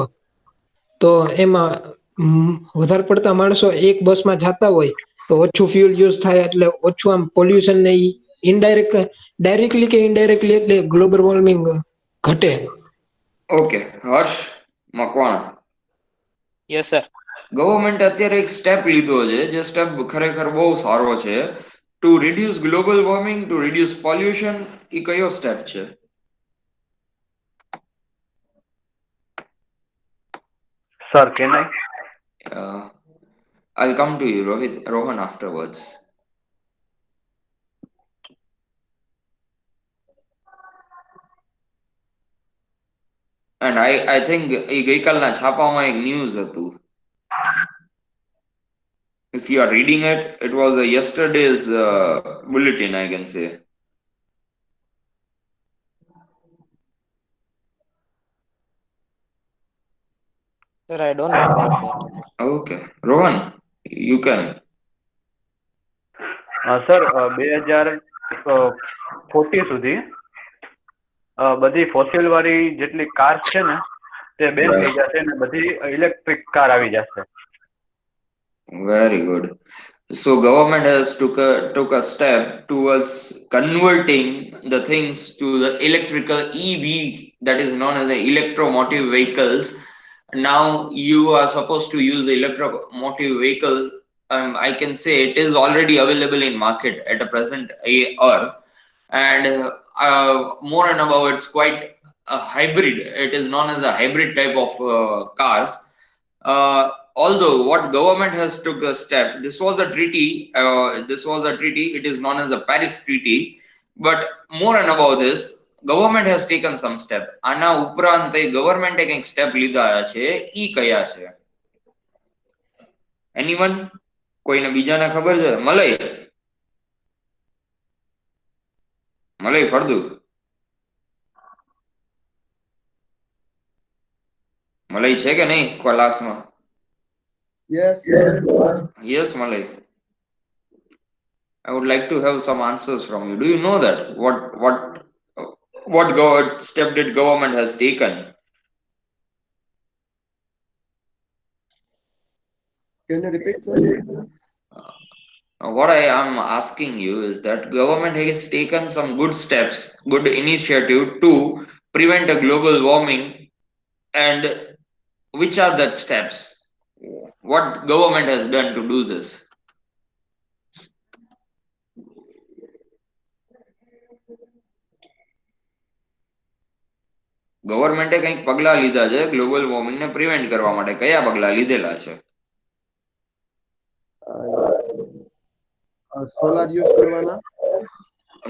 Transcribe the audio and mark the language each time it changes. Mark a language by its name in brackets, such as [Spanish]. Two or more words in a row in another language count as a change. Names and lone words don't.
[Gujarati] તો એમાં વધારે પડતા માણસો એક બસમાં જતા હોય તો ઓછું [English] fuel use [Gujarati] થાય, એટલે ઓછું આમ પોલ્યુશન ને ડાયરેક્ટલી કે ઇનડાયરેક્ટલી એટલે [English] global warming [Gujarati] ઘટે. ઓકે, હર્ષ મકવાણા. [English] yes sir. [Gujarati] ગવર્મેન્ટ અત્યારે એક સ્ટેપ લીધો છે, જે સ્ટેપ ખરેખર બહુ સારો છે. [English] to reduce global warming, to reduce pollution. [Gujarati] એ કયો સ્ટેપ છે? [English] Sir, can I? I'll come to you, Rohan, afterwards. And I think [Gujarati] એ ગઈકાલના છાપામાં એક ન્યૂઝ હતું. [English] If you are reading it, it was a yesterday's bulletin, I can say. Sir, I don't know about that. Okay, Rohan, you can. [Gujarati] Sir, 2040 સુધી બધી ફોસિલ વાળી જેટલી કાર્સ છે ને તે બેન થઈ જશે અને બધી [English] electric car [Gujarati] આવી જશે. [English] Very good. So government has took a step towards converting the things to the electrical EV, that is known as the electromotive vehicles. Now you are supposed to use electromotive vehicles. I can say it is already available in market at a present hour, and more and above, it's quite a hybrid. It is known as a hybrid type of cars. Although what government has took a step, this was a treaty, it is known as the Paris Treaty, but more and above this, government has taken some step. [Gujarati] આના ઉપરાંત ગવર્મેન્ટે કંઈક સ્ટેપ લીધા છે, ઈ કયા છે? એનીવન? કોઈને બીજાને ખબર છે? મલય ફળદુ. મલય છે કે નહીં ક્લાસમાં? [English] Yes. Yes, Malay. I would like to have some answers from you. Do you know that what step did government has taken? Can you repeat, sir? What I am asking you is that government has taken some good steps, good initiative to prevent a global warming, and which are that steps? What government has done to do this? [Gujarati] ગવર્મેન્ટે કંઈક પગલા લીધા છે [English] global warming [Gujarati] ને પ્રિવેન્ટ કરવા માટે. કયા પગલા લીધેલા છે? [English] solar use [Gujarati] કરવાના.